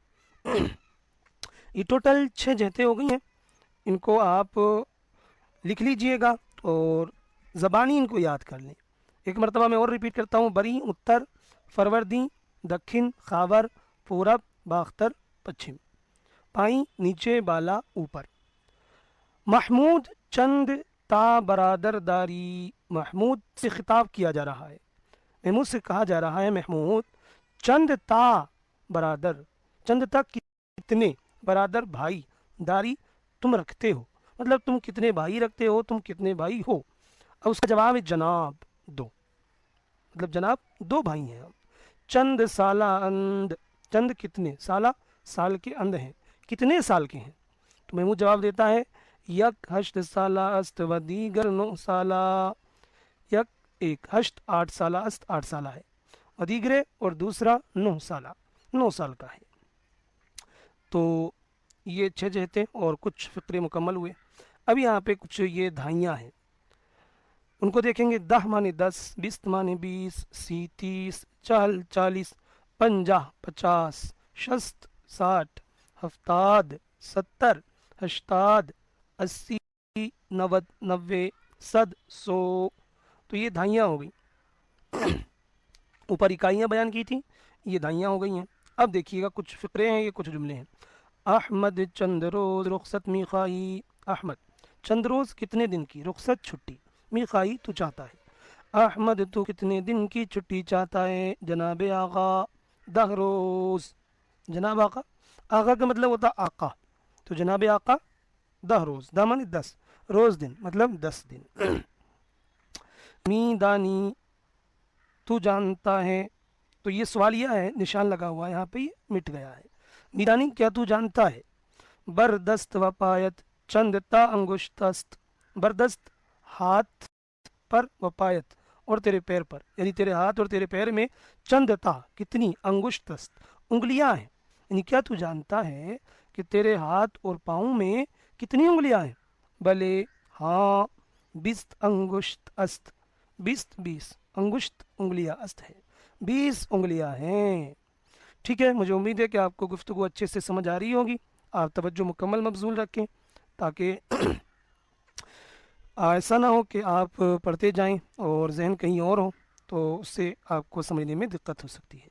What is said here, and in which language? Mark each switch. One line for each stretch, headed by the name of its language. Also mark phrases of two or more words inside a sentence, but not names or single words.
Urdu: یہ ٹوٹل 6 جہتیں ہو گئی ہیں، ان کو آپ لکھ لیجئے گا اور زبانی ان کو یاد کر لیں۔ ایک مرتبہ میں اور ریپیٹ کرتا ہوں: بری، اتر، فروردی، دکن، خاور، پورب، باختر، پچھم۔ پائیں، نیچے، بالا، اوپر۔
Persian: محمود چند تا برادر داری،
Urdu: محمود سے خطاب کیا جا رہا ہے، محمود سے کہا جا رہا ہے
Persian: محمود چند تا برادر، چند تا
Urdu: کتنے، برادر بھائی، داری تم رکھتے ہو، مطلب تم کتنے بھائی رکھتے ہو، تم کتنے بھائی ہو۔ اب اس کا جواب ہے جناب 2، مطلب جناب 2 بھائی ہیں ہم۔
Persian: چند سالہ اند،
Urdu: چند کتنے، سالہ سال کے اند ہیں، کتنے سال کے ہیں؟ تو محمود جواب دیتا ہے
Persian: یک ہشت سالہ است و دیگر 9 سالہ،
Urdu: یک ایک، ہشت 8 سالہ، است 8 سالہ ہے، و دیگرے اور دوسرا 9 سالہ، 9 سال کا ہے۔ تو یہ 6 جہتیں اور کچھ فقرے مکمل ہوئے۔ اب یہاں پہ کچھ یہ دہائیاں ہیں، ان کو دیکھیں گے۔ 10 معنی 10، 20 معنی 20، 30 30، 40 40، 50 50، 60 60، 70 70، 80 80، 90 90، 100 100۔ تو یہ دہائیاں ہو گئی۔ اوپر اکائیاں بیان کی تھیں، یہ دہائیاں ہو گئی ہیں۔ اب دیکھیے گا کچھ فقرے ہیں، یہ کچھ جملے ہیں۔
Persian: احمد چند روز رخصت می خواہی، احمد چند روز
Urdu: کتنے دن کی، رخصت چھٹی،
Persian: می خواہی
Urdu: تو چاہتا ہے، احمد تو کتنے دن کی چھٹی چاہتا ہے،
Persian: جناب آقا 10 روز،
Urdu: جناب آقا، آقا کا مطلب ہوتا آقا، تو
Persian: جناب آقا 10 روز،
Urdu: دامن 10، روز دن مطلب 10 دن۔
Persian: می دانی
Urdu: تو جانتا ہے، تو یہ سوالیہ ہے، نشان لگا ہوا ہے یہاں پہ، یہ مٹ گیا ہے۔ میدانی کیا تو جانتا ہے؟
Persian: بردست و پایت چند تا انگشت است،
Urdu: بردست ہاتھ پر،
Persian: و پایت
Urdu: اور تیرے پیر پر، یعنی تیرے ہاتھ اور تیرے پیر میں،
Persian: چند تا
Urdu: کتنی،
Persian: انگشت است
Urdu: انگلیاں ہیں، یعنی کیا تو جانتا ہے کہ تیرے ہاتھ اور پاؤں میں کتنی انگلیاں ہیں؟ بلے ہاں،
Persian: 20 انگشت است،
Urdu: 20 انگشت انگلیاں است ہے، 20 انگلیاں ہیں۔ ٹھیک ہے، مجھے امید ہے کہ آپ کو گفتگو اچھے سے سمجھ آ رہی ہوگی۔ آپ توجہ مکمل مبذول رکھیں تاکہ ایسا نہ ہو کہ آپ پڑھتے جائیں اور ذہن کہیں اور ہو، تو اس سے آپ کو سمجھنے میں دقت ہو سکتی ہے۔